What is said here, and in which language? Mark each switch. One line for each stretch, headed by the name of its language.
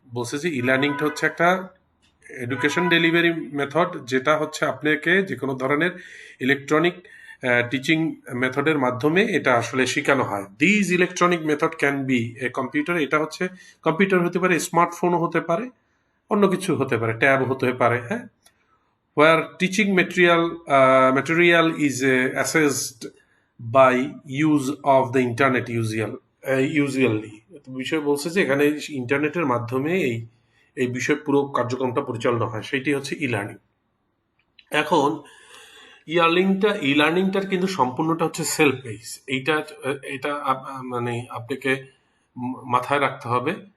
Bangla: বলছে যে ই লার্নিংটা হচ্ছে একটা এডুকেশন ডেলিভারি মেথড, যেটা হচ্ছে আপনাকে যে কোনো ধরনের ইলেকট্রনিক টিচিং মেথডের মাধ্যমে এটা আসলে শেখানো হয়।
English: These electronic method can be a computer.
Bangla: এটা হচ্ছে কম্পিউটার হতে পারে, স্মার্টফোনও হতে পারে, অন্য কিছু হতে পারে, ট্যাব হতে পারে, হ্যাঁ।
English: where teaching material is assessed by use of the internet usually।
Bangla: বিষয় বলছে যে এখানে ইন্টারনেটের মাধ্যমে এই বিষয় পুরো কার্যক্রমটা পরিচালনা হয়, সেইটি হচ্ছে ই লার্নিং। এখন ই লার্নিংটার কিন্তু সম্পূর্ণটা হচ্ছে সেলফ পেস। এটা মানে আপনাকে মাথায় রাখতে হবে।